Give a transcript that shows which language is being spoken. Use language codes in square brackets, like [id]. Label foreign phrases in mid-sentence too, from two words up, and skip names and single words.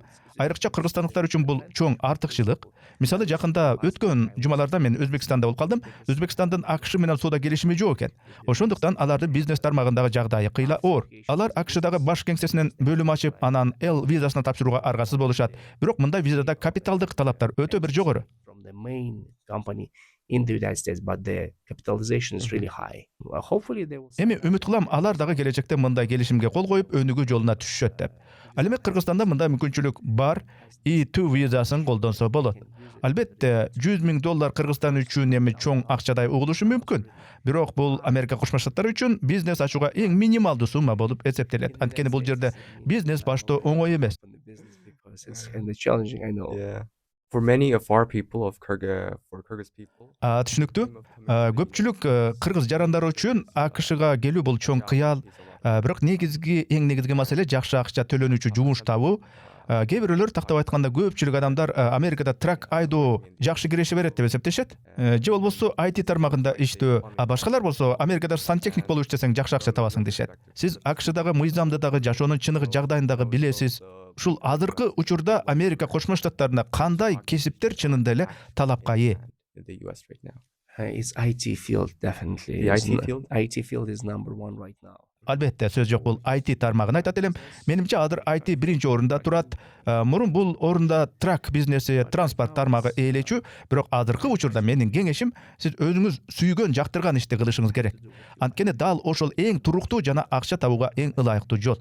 [ky] Айрыкча кыргызстандыктар үчүн бул чоң артыкчылык. Мисалы жакында өткөн жумаларда мен Өзбекстанда болуп калдым. Өзбекстандын AQSh менен соода келишими жок экен. Ошондуктан алардын бизнес тармагындагы жагдайы кыйла оор. Алар AQShdагы баш кеңсесинен бөлүм ачып, анан L визасына тапшырууга аргасыз болушат. Бирок мындай визада капиталдык талаптар өтө бир жогору. [en] From the main company in the United States, but the capitalization is really high. Hopefully they will. [ky] Эми үмүт кылам алар дагы келечекте мындай келишимге кол коюп өнүгүү жолуна түшүшөт деп. Ал эми Кыргызстанда мындай мүмкүнчүлүк бар, E2 визасын колдонсо болот. Албетте $100,000 Кыргызстан үчүн эми чоң акчадай угулушу мүмкүн. Бирок бул Америка Кошмо Штаттары үчүн бизнес ачууга эң минималдуу сумма болуп эсептелет. Анткени бул жерде бизнес баштоо оңой эмес. [en] Because it's kind of challenging, I know. Yeah. For many of our people of for Kyrgyz people. [ky] Түшүнүктүү. Көпчүлүк кыргыз жарандары үчүн AQShга келүү бул чоң кыял. Бирок эң негизги маселе жакшы акча төлөнүүчү жумуш табуу. Кээ бирөөлөр тактап айтканда көпчүлүк адамдар Америкада трак айдоо жакшы киреше берет деп эсептешет. Же болбосо IT тармагында иштөө, а башкалар болсо Америкада сантехник болуп иштесең жакшы акча табасың дешет. Сиз AQShdагы мыйзамдагы жашоонун чыныгы жагдайындагы билесиз. Ушул азыркы учурда Америка Кошмо Штаттарында кандай кесиптер чынында эле талапка ээ? [en] In the US right now. It's IT field definitely. The It's IT field? IT field is number one right now. [ky] Албетте сөз жок, бул IT тармагын айтат элем. Менимче азыр IT биринчи орунда турат. Мурун бул орунда трак бизнеси, транспорт тармагы ээлечүү, бирок азыркы учурда менин кеңешим сиз өзүңүз сүйгөн, жактырган ишти кылышыңыз керек. Анткени дал ошол эң туруктуу жана акча табууга эң ылайыктуу жол.